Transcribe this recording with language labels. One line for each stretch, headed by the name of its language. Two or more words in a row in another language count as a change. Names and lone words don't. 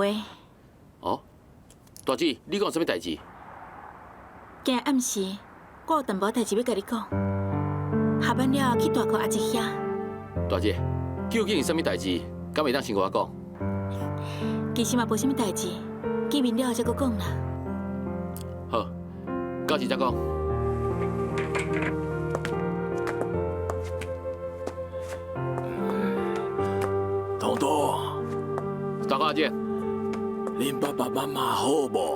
Min Nan Chinese: 哦，大姊，你讲什么代志？今日暗时，我有淡薄代志要甲你讲。下班了去大哥阿姐遐。大姊，究竟是什么代志？敢袂当先甲我讲？其实嘛无什么代志，见面了再搁讲啦。好，到时再讲。东东，大哥阿姐，恁爸爸妈妈好无？